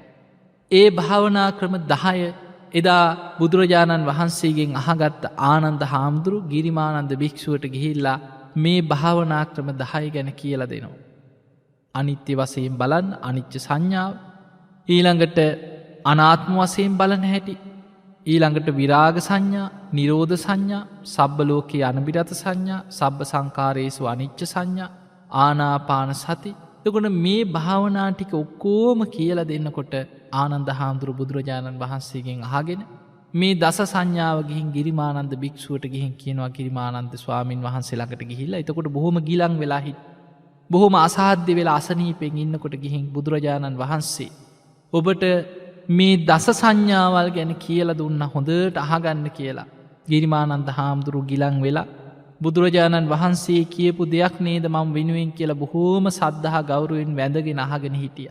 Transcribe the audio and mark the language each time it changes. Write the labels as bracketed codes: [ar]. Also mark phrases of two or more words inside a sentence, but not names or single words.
[si] ඒ භාවනා ක්‍රම 10 එදා බුදුරජාණන් වහන්සේගෙන් අහගත්ත ආනන්ද හාමුදුරු ගිරිමානන්ද භික්ෂුවට ගිහිල්ලා මේ භාවනා ක්‍රම 10 ගැන කියලා දෙනවා. අනිත්‍ය වශයෙන් බලන්න අනිච්ච සංඥාව ඊළඟට අනාත්ම වශයෙන් බලන හැටි ඊළඟට විරාග සංඥා නිරෝධ සංඥා [pi] සබ්බ ලෝකේ අනිබිරත සංඥා සබ්බ සංඛාරේසු අනිච්ච සංඥා ආනාපාන සති. [si] එතකොට මේ භාවනා ටික ඔක්කොම කියලා දෙන්නකොට ආනන්ද හාමුදුරු බුදුරජාණන් වහන්සේගෙන් අහගෙන මේ දස සංඥාව ගිහින් ගිරිමානන්ද භික්ෂුවට ගිහින් කියනවා ගිරිමානන්ද ස්වාමින් වහන්සේ ළඟට ගිහිල්ලා එතකොට බොහොම ගිලන් වෙලා බොහොම අසාධ්‍ය වෙලා අසනීපෙන් ඉන්නකොට ගිහින් බුදුරජාණන් වහන්සේ ඔබට මේ දස සංඥාවල් ගැන කියලා දුන්න හොඳට අහගන්න කියලා ගිරිමානන්ද හාමුදුරු ගිලන් වෙලා බුදුරජාණන් වහන්සේ කියපු දෙයක් නේද මම වෙනුවෙන් කියලා බොහෝම සද්ධා ගෞරවයෙන් වැඳගෙන අහගෙන හිටියා.